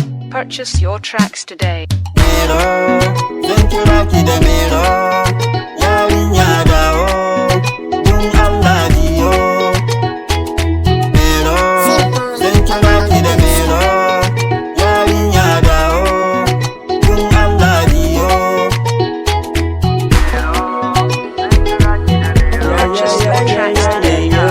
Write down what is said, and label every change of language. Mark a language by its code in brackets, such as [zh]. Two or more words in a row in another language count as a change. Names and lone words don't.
[en] Purchase your tracks today. [ha] Mero, zan kira ki da Mero, yarinya dawo, dun Allah biyo. Mero, zan kira ki da Mero, yarinya dawo, dun Allah biyo. [en] Purchase your tracks today.